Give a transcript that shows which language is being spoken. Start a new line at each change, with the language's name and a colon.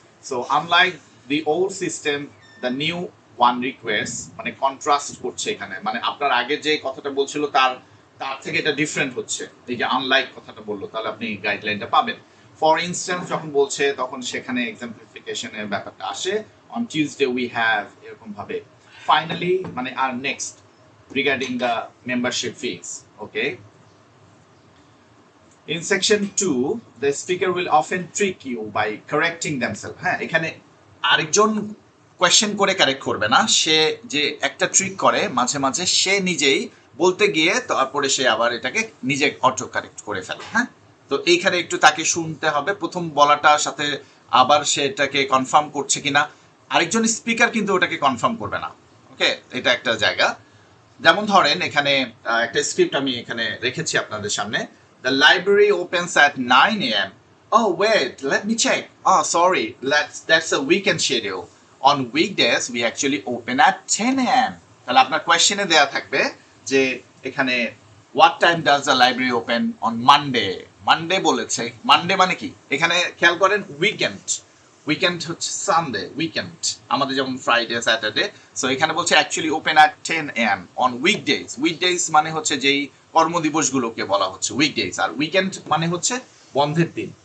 English: So unlike the old system, the new one requires,
Bangla: মানে contrast করছে এখানে, মানে আপনার আগে যে কথাটা বলছিল তার তার থেকে এটা ডিফারেন্ট হচ্ছে, এই যে আনলাইক কথাটা বললো, তাহলে আপনি গাইডলাইনটা পাবেন। ফর ইনস্ট্যান্স যখন বলছে তখন সেখানে এক্সাম্পলিফিকেশনের ব্যাপারটা আসে,
English: on Tuesday we have,
Bangla: এরকম ভাবে।
English: Finally মানে আর next regarding the membership fees, okay. In section 2, the speaker will often trick you by correcting themselves.
Bangla: হ্যাঁ, এখানে আরেকজন কোয়েশ্চেন করে কারেক্ট করবে না, সে যে একটা ট্রিক করে মাঝে মাঝে সে নিজেই বলতে গিয়ে তারপরে সে আবার এটাকে নিজে অটো কারেক্ট করে ফেলে। হ্যাঁ, তো এইখানে একটু তাকে শুনতে হবে প্রথম বলাটার সাথে আবার সে এটাকে কনফার্ম করছে কিনা। আরেকজন স্পিকার কিন্তু ওটাকে কনফার্ম করবে না। ওকে, এটা একটা জায়গা। যেমন ধরেন এখানে একটা স্ক্রিপ্ট আমি এখানে রেখেছি আপনাদের সামনে।
English: The library opens at 9 a.m. Oh wait, let me check. Oh sorry, that's a weekend schedule. On weekdays we actually open at 10 a.m.
Bangla: তাহলে আপনার কোয়েশ্চেনে দেয়া থাকবে যে এখানে
English: what time does the library open on Monday?
Bangla: Monday বলেছে, Monday মানে কি? এখানে খেয়াল করেন উইকেন্ড, উইকেন্ড হচ্ছে সানডে, উইকেন্ড আমাদের যেমন ফ্রাইডে স্যাটারডে। সো এখানে বলছে
English: Actually open at 10 a.m. On weekdays.
Bangla: Weekdays মানে হচ্ছে যেই কর্মদিবসগুলোকে বলা হচ্ছে উইকডেজ, আর উইকেন্ড মানে হচ্ছে বন্ধের দিন।